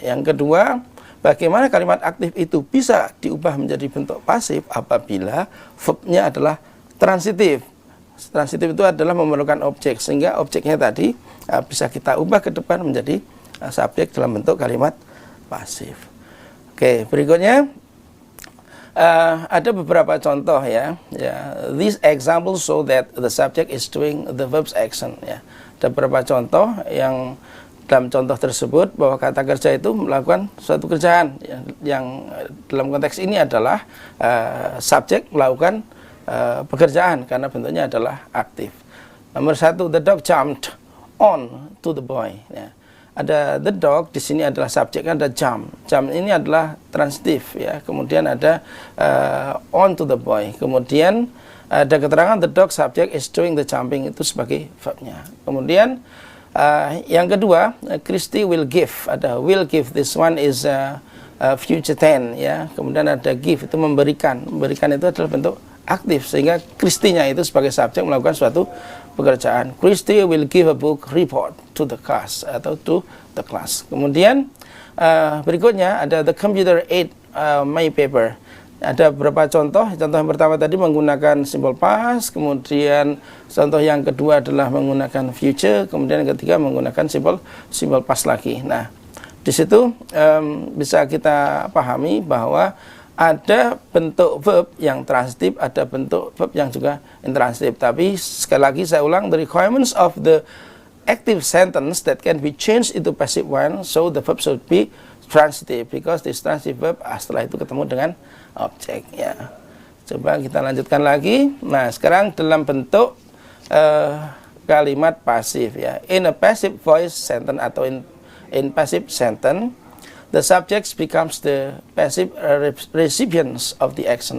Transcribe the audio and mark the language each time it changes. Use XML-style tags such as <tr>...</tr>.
<id>Yang kedua, bagaimana kalimat aktif itu bisa diubah menjadi bentuk pasif apabila verbnya adalah transitif. Transitif itu adalah memerlukan objek, sehingga objeknya tadi bisa kita ubah ke depan menjadi subjek dalam bentuk kalimat pasif. Oke, berikutnya ada beberapa contoh, ya.</id> <en>These examples show that the subject is doing the verb's action, ya.</en> <id>Ada beberapa contoh yang dalam contoh tersebut bahwa kata kerja itu melakukan suatu kerjaan, yang dalam konteks ini adalah subjek melakukan pekerjaan karena bentuknya adalah aktif. Nomor 1,</id> <en>the dog jumped on to the boy,</en> <id>ya. ada the dog, di sini adalah subjeknya, ada jump. Jump ini adalah transitive ya. Kemudian ada on to the boy. Kemudian ada keterangan</id> <en>the dog subject is doing the jumping,</en> <id>itu sebagai verbnya. Kemudian yang kedua,</id> <en>Christy will give, ada will give, this one is future tense ya.</en> <id>Kemudian ada give, itu memberikan. Memberikan itu adalah bentuk aktif, sehingga Christy-nya itu sebagai subjek melakukan suatu pekerjaan.</id> <en>Christy will give a book report to the class atau to the class.</en> <id>Kemudian berikutnya ada</id> <en>the computer ate my paper.</en> <id>Ada beberapa contoh. Contoh yang pertama tadi menggunakan simbol past, kemudian contoh yang kedua adalah menggunakan future, kemudian yang ketiga menggunakan simbol past lagi. Nah, di situ bisa kita pahami bahwa ada bentuk verb yang transitif, ada bentuk verb yang juga intransitif. Tapi sekali lagi saya ulang,</id> <en>the requirements of the active sentence that can be changed into passive one, so the verb should be transitive, because this transitive verb</en> <id>setelah itu ketemu dengan objek ya. Coba kita lanjutkan lagi. Nah, sekarang dalam bentuk kalimat pasif ya.</id> <en>In a passive voice sentence atau in passive sentence, the subject becomes the passive recipients of the action.</en>